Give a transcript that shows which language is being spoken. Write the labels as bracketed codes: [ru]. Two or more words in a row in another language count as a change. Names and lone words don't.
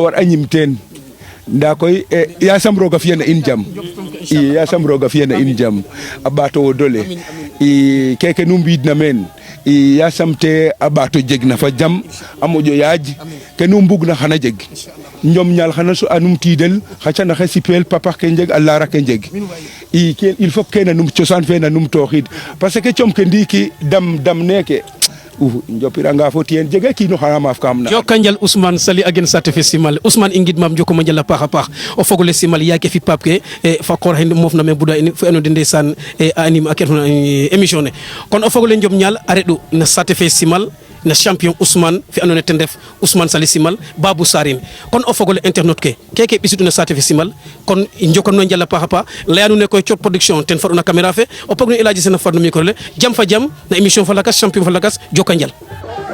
[srr] war a ñim teen nda koy yasam roga fiyena in jam i yasam roga fiyena in jam a ɓaato wo dole i keke nu mbiidna meen i yasam te a ɓaato jeg na fa jam a moƴo yaaj ke nu mbugna xana jeg njom ñaal xana so anum tiidel xa canaxe sipeel papa ke njeg a laara ke njeg i [fr] il faut [srr] kene num cosaan fe na num tooxid [fr] parce que [srr] com ke ndiiki dam neeke njopiranga fo tiyen jege kiino xana maaf kam na joka njal Ousmane Sali a gen sate fe simal Ousmane i ngidmam jokoma njal a paax a paax o fogole simal yaake fi paap ke fa koor xe moof na me buda in fo ando de ndeysaan a anime a ke refna émission ne kon o fogole njom ñaal a reɗ'u na sate fe simal na champion Ousmane fi andoona yee ten ref Ousmane Sali simal Babou Sarine kon o fogole internet ke keke ɓisidu na saate fe simal kon i njokonno njal a paax a paax laya nuun ne koy Code Production ten faɗ'u na caméra fe o pog no El Hadji Sene fadno micro le jam fa jam na émission fa lakas champion fa lakas joka njal